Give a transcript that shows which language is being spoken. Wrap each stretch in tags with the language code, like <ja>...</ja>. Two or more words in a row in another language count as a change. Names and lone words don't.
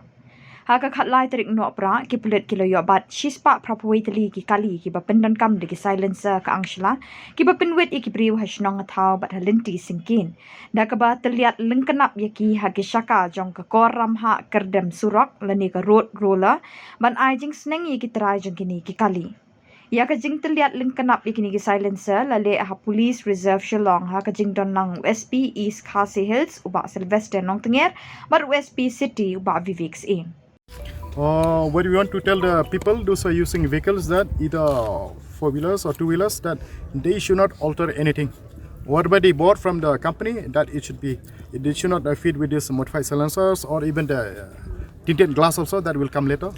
<kha>Haka khatlai tarik Nohprah ki Pulit kilo yobat shispa propoi tyllli ki kali ki pyndonkam de silencer Kyang-Shla ki pynwit ki briew shnong thaw bat lynti synkien da kaba tyllliat Lyngknap yaki haki shaka jong ka koram ha kerdem surok lani ka</kha> <en>road roller</en> <kha>ban ajing shneng ki trai jong kini ki kali. Ya kajing tyllliat Lyngknap ikini ki silencer lale ha Police Reserve Shillong ha kajing don nang USP East Khasi Hills uba Sylvester Nongtnger but USP City uba Vivek Syiem.</kha> <en>What do you want to tell the people, those who are using vehicles, that either four-wheelers or two-wheelers, that they should not alter anything. Whatever they bought from the company, that it should not fit with this modified silencers or even the tinted glass also that will come later.</en>